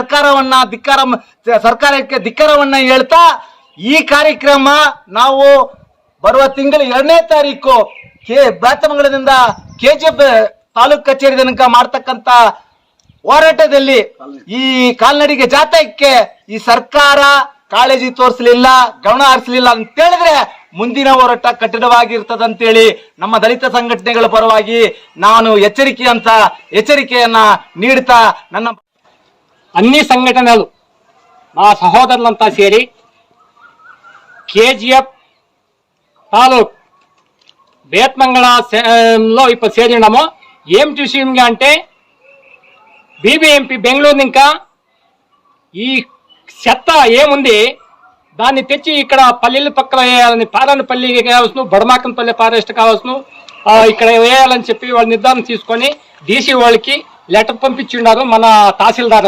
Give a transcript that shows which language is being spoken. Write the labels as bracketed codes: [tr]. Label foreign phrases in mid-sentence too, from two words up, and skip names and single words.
[kn] ಸರ್ಕಾರಕ್ಕೆ ಧಿಕ್ಕಾರವನ್ನ ಹೇಳ್ತಾ ಈ ಕಾರ್ಯಕ್ರಮ ನಾವು ಬರುವ ತಿಂಗಳ 2ನೇ ತಾರೀಕು ಬ್ರಾತಮಂಗಲದಿಂದ KGF ತಾಲೂಕ್ ಕಚೇರಿ ತನಕ ಮಾಡ್ತಕ್ಕಂಥ ಹೋರಾಟದಲ್ಲಿ ಈ ಕಾಲ್ನಡಿಗೆ ಜಾಥಾಕ್ಕೆ ಈ ಸರ್ಕಾರ ಕಾಳಜಿ ತೋರಿಸಲಿಲ್ಲ, ಗಮನ ಹರಿಸಲಿಲ್ಲ ಅಂತ ಹೇಳಿದ್ರೆ ಮುಂದಿನ ಹೋರಾಟ ಕಠಿಣವಾಗಿರ್ತದಂತೇಳಿ ನಮ್ಮ ದಲಿತ ಸಂಘಟನೆಗಳ ಪರವಾಗಿ ನಾನು ಎಚ್ಚರಿಕೆಯನ್ನ ನೀಡ್ತಾ ನನ್ನ [te] అన్ని సంఘటనలు మా సహోదరులంతా చేరి KGF తాలూక్ బేత్మంగళలో ఇప్పుడు చేరినాము. ఏమిటి విషయంగా అంటే BBMP బెంగళూరు ఇంకా ఈ చెత్త ఏముంది దాన్ని తెచ్చి ఇక్కడ పల్లెల పక్కన వేయాలని, పారాయణపల్లి కావాల్సిన, బడమాకంపల్లి ఫారెస్ట్ కావాల్సిన ఇక్కడ వేయాలని చెప్పి వాళ్ళు నిర్ధారణ తీసుకొని DC వాళ్ళకి లెటర్ పంపించున్నారు మన తహసీల్దార్.